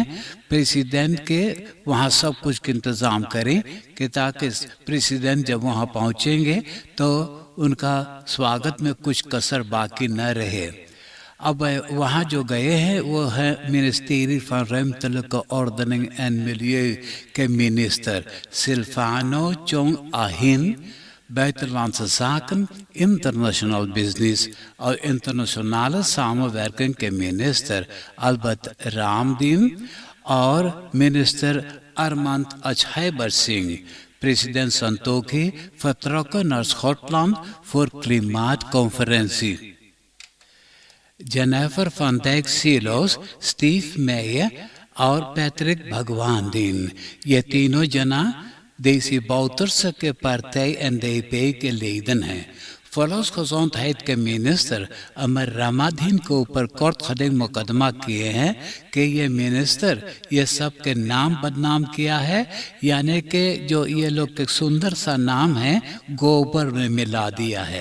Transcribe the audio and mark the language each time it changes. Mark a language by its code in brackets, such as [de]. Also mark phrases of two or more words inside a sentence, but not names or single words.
[hns] प्रेसिडेंट के वहाँ सब कुछ का इंतज़ाम करें कि ताकि प्रेसिडेंट जब वहाँ पहुँचेंगे तो उनका स्वागत में कुछ कसर बाकी न रहे। अब वहाँ जो गए हैं वो है [en] ministry for [nl] ruimtelijke ordening [hns] एंड मिलिeu के मिनिस्टर सिल्फानो चोंग आहिन, [nl] buitenlandse zaken, [en] international business [hns] और [nl] internationale samenwerking [hns] के मिनिस्टर अल्बर्ट रामदीन और मिनिस्टर अरमांत अछाइबर सिंह। [nl] प्रेसिडेंट संतोखी vertrokken naar Schotland voor klimaatconferentie। [hns] जेनिफर van Dijk Silos, स्टीव मेयर और पैट्रिक भगवानदीन, ये तीनों जना देसी Bouterse [nl] partij en [hns] DP के लीडर हैं। volksgezondheid के मिनिस्टर अमर रामाधीन के ऊपर कोर्ट खड़े मुकदमा किए हैं कि ये मिनिस्टर ये सब के नाम बदनाम किया है, यानी कि जो ये लोग के सुंदर सा नाम है गोबर में मिला दिया है।